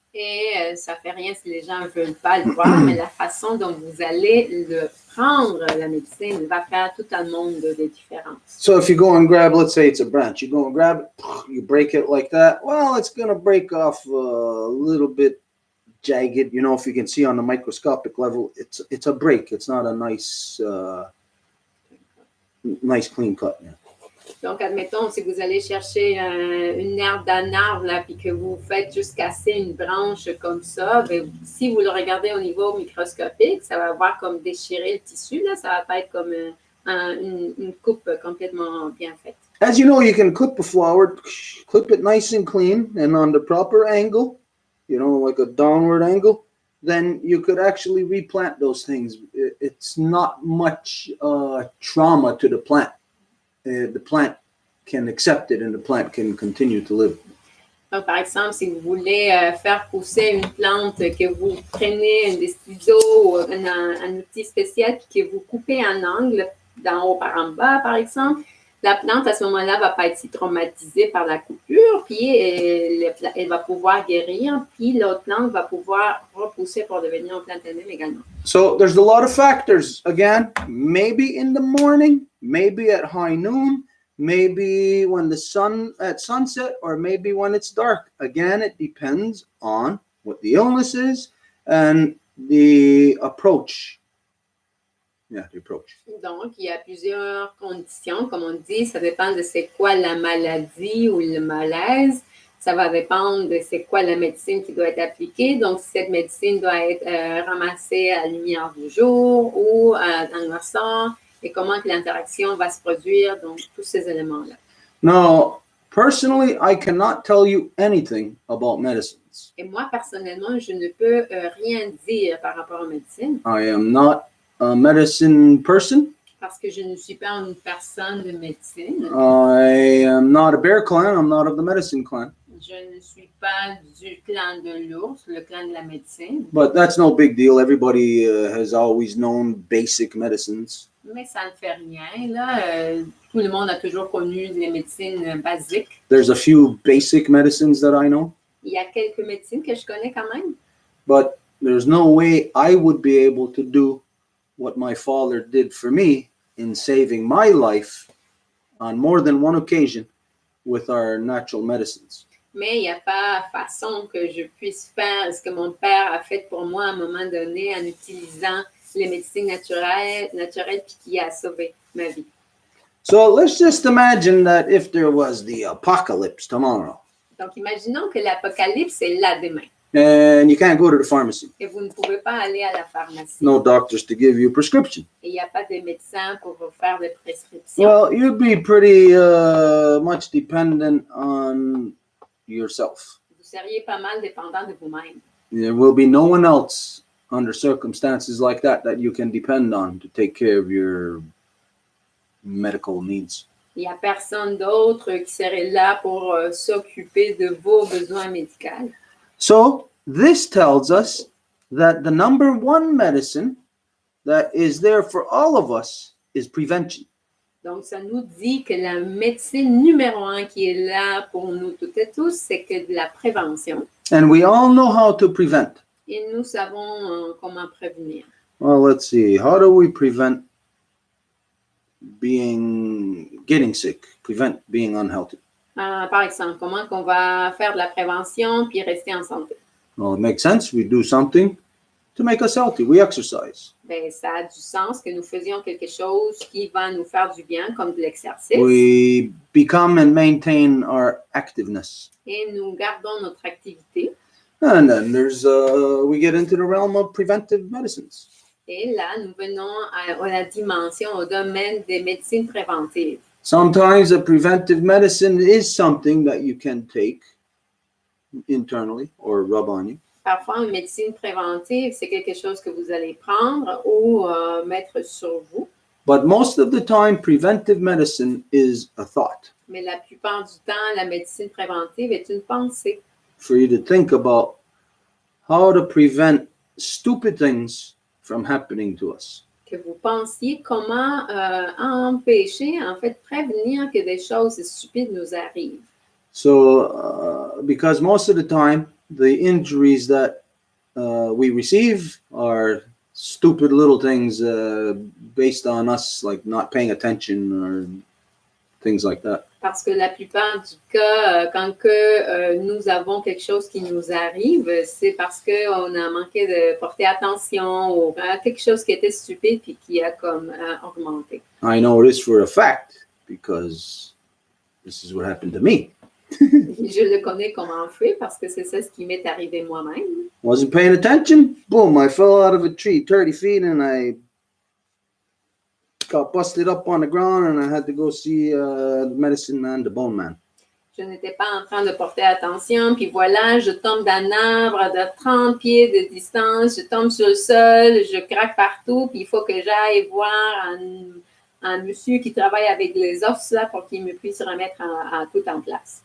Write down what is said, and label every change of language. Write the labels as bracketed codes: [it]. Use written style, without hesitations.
[fr] Et ça fait rien si les gens ne veulent pas le voir, mais la façon dont vous allez le prendre, la médecine, va faire tout un monde de différence. [en] So if you go and grab, let's say it's a branch, you go and grab it, you break it like that, well, it's going to break off a little bit jagged. You know, if you can see on the microscopic level, it's a break. It's not a nice clean cut. Yeah. [fr] Donc, admettons, si vous allez chercher une herbe d'un arbre, là, puis que vous faites juste casser une branche comme ça, bien, si vous le regardez au niveau microscopique, ça va avoir comme déchiré le tissu, là, ça va pas être comme une coupe complètement bien faite. [en] As you know, you can clip a flower, clip it nice and clean and on the proper angle, like a downward angle. Then you could actually replant those things. It's not much trauma to the plant. The plant can accept it and the plant can continue to live. [fr] Donc, par exemple, si vous voulez faire pousser une plante, que vous prenez des ciseaux ou un outil spécial puis que vous coupez un angle d'en haut par en bas, par exemple, la plante, à ce moment-là, ne va pas être si traumatisée par la coupure, puis elle va pouvoir guérir, puis l'autre plante va pouvoir repousser pour devenir une plante elle-même également. [en] So there's a lot of factors. Again, maybe in the morning, maybe at high noon, maybe when the sun at sunset, or maybe when it's dark. Again, it depends on what the illness is and the approach. Yeah, the approach. [fr] Donc, il y a plusieurs conditions, comme on dit, ça dépend de c'est quoi la maladie ou le malaise. Ça va dépendre de c'est quoi la médecine qui doit être appliquée. Donc, si cette médecine doit être ramassée à la lumière du jour ou dans le sang, et comment que l'interaction va se produire, donc tous ces éléments-là. [en] Now, personally, I cannot tell you anything about medicines. [fr] Et moi, personnellement, je ne peux rien dire par rapport aux médecines. [en] I am not a medicine person. [fr] Parce que je ne suis pas une personne de médecine. [en] I am not a bear clan. I'm not of the medicine clan. [fr] Je ne suis pas du clan de l'ours, le clan de la médecine. [en] But that's no big deal. Everybody has always known basic medicines. [fr] Mais ça ne fait rien, là. Tout le monde a toujours connu les médecines basiques. [en] There's a few basic medicines that I know. [fr] Il y a quelques médecines que je connais quand même. [en] But there's no way I would be able to do what my father did for me in saving my life on more than one occasion with our natural medicines. [fr] Mais il n'y a pas façon que je puisse faire ce que mon père a fait pour moi à un moment donné en utilisant les médecines naturelles puis qui a sauvé ma vie. [en] So let's just imagine that if there was the apocalypse tomorrow. [fr] Donc, imaginons que l'apocalypse est là demain. [en] And you can't go to the pharmacy. [fr] Et vous ne pouvez pas aller à la pharmacie. [en] No doctors to give you a prescription. [fr] Et il n'y a pas de médecin pour vous faire des prescriptions. [en] Well, you'd be pretty much dependent on yourself. [fr] Vous seriez pas mal dépendant de vous-même. [en] There will be no one else under circumstances like that you can depend on to take care of your medical needs. [fr] Il n'y a personne d'autre qui serait là pour s'occuper de vos besoins médicaux. [en] So this tells us that the number one medicine that is there for all of us is prevention. [fr] Donc, ça nous dit que la médecine numéro 1 qui est là pour nous toutes et tous, c'est que de la prévention. [en] And we all know how to prevent. [fr] Et nous savons comment prévenir. [en] Well, let's see. How do we prevent getting sick, prevent being unhealthy? [fr] Par exemple, comment qu'on va faire de la prévention puis rester en santé? [en] Well, it makes sense. We do something to make us healthy. We exercise. [fr] Ben, ça a du sens que nous faisions quelque chose qui va nous faire du bien, comme de l'exercice. [en] We become and maintain our activeness. [fr] Et nous gardons notre activité. [en] And then we get into the realm of preventive medicines. [fr] Et là, nous venons à la dimension, au domaine des médecines préventives. [en] Sometimes a preventive medicine is something that you can take internally or rub on you. [fr] Parfois, une médecine préventive, c'est quelque chose que vous allez prendre ou mettre sur vous. [en] But most of the time, preventive medicine is a thought. [fr] Mais la plupart du temps, la médecine préventive est une pensée. [en] For you to think about how to prevent stupid things from happening to us. [fr] Que vous pensiez comment empêcher, en fait, prévenir que des choses stupides nous arrivent. [en] So, because most of the time, the injuries that we receive are stupid little things based on us, like not paying attention or things like that. [fr] Parce que la plupart du cas, quand nous avons quelque chose qui nous arrive, c'est parce qu'on a manqué de porter attention ou quelque chose qui était stupide puis qui a comme augmenté. [en] I know this for a fact because this is what happened to me. [fr] Je le connais comme un fait parce que c'est ça ce qui m'est arrivé moi-même. [en] Wasn't paying attention. Boom, I fell out of a tree 30 feet and I got busted up on the ground and I had to go see the medicine man, the bone man. [fr] Je n'étais pas en train de porter attention, puis voilà, je tombe d'un arbre de 30 pieds de distance, je tombe sur le sol, je craque partout, puis il faut que j'aille voir un monsieur qui travaille avec les os là pour qu'il me puisse remettre tout en place.